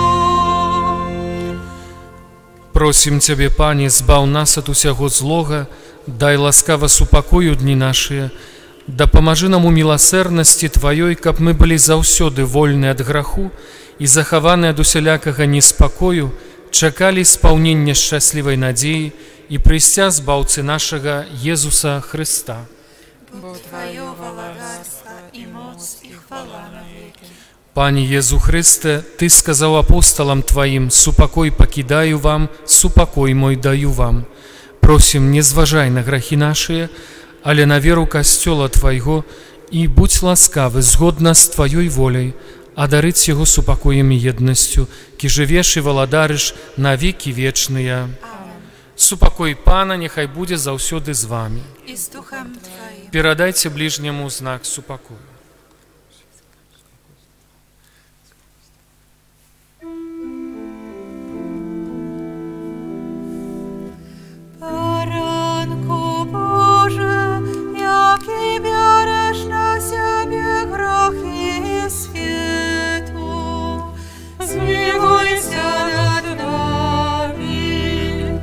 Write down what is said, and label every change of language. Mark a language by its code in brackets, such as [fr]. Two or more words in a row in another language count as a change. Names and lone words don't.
[be] Просім Цябе, Пане, збаў нас ад усяго злога, дай ласкава супакою дні нашыя, дапамажы нам у міласэрнасці Тваёй, каб мы былі заўсёды вольны ад граху і захаваны ад усялякага неспакою, чакалі спаўнення шчаслівай надзеі і прыйсця збаўцы нашага Езуса Хрыста. Бо Твое валадарство и моц и хвала навеки. Пане Езу Христе, Ты сказаў апосталам Тваім: «Супакой пакідаю вам, супакой мой даю вам». Просім, не зважай на грахі нашыя, але на веру касцёла Твайго, і будь ласкавы, згодна з Тваёй воляй, адарыць яго супакоем і еднасцю, кі жывеш і валадарыш на векі вечныя. Супакой Пана няхай будзе заўсёды з вамі. [ru] И с Духом Твоим. [be] Перадайце ближняму знак супакою. [pl] Baranku Boże, jaki bierzesz na siebie grzechy światu, zmiłuj się nad nami.